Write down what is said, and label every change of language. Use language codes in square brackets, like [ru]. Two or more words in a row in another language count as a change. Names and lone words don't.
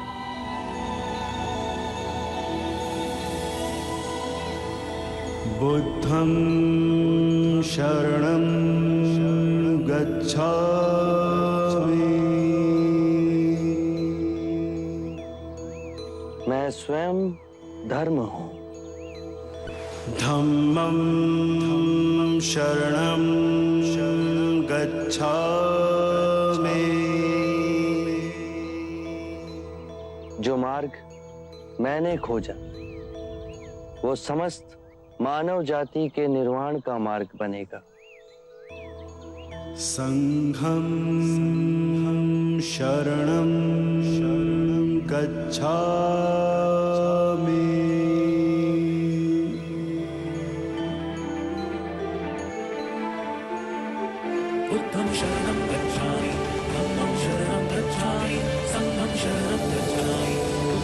[pi] बुद्धं शरणं गच्छामि। [hi] मैं स्वयं धर्म हूं। [pi] धम्मं शरणं गच्छामि। [hi] जो मार्ग मैंने खोजा वो समस्त मानव जाति के निर्वाण का मार्ग बनेगा। [pi] संघं शरणं गच्छामि। बुद्धं शरणं गच्छामि, धम्मं शरणं गच्छामि, संघं शरणं गच्छामि।